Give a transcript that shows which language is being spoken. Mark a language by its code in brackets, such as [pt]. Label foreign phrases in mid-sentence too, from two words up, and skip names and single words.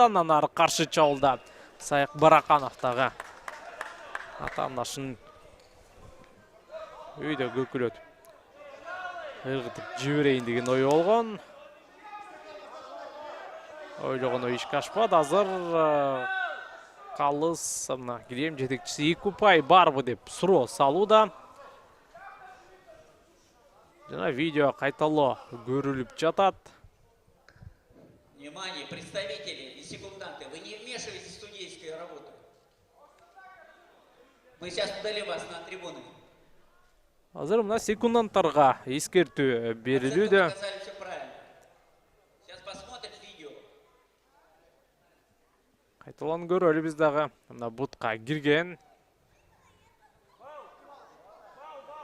[ky] Андан ары каршы чабуулда Саяк Бараканов дагы атаандашын өйдө көкүлөтүп ыргытып жиберейин деген ой болгон. Ойлогон ой ишке ашпады. Азыр калыс кирем жетекчиси 2 упай барбы деп суроо салууда. Жана видео кайталоо көрүлүп жатат. [ru] Внимание, представители и секунданты, вы не вмешивайтесь в судейскую работу. Мы сейчас удалим вас на трибуны. [ky] Азыр мына секунданттарга эскертүү берилүүдө. [ru] Сейчас посмотрим видео. [ky] Кайталан көрөлү биз дагы. Мына бутка кирген.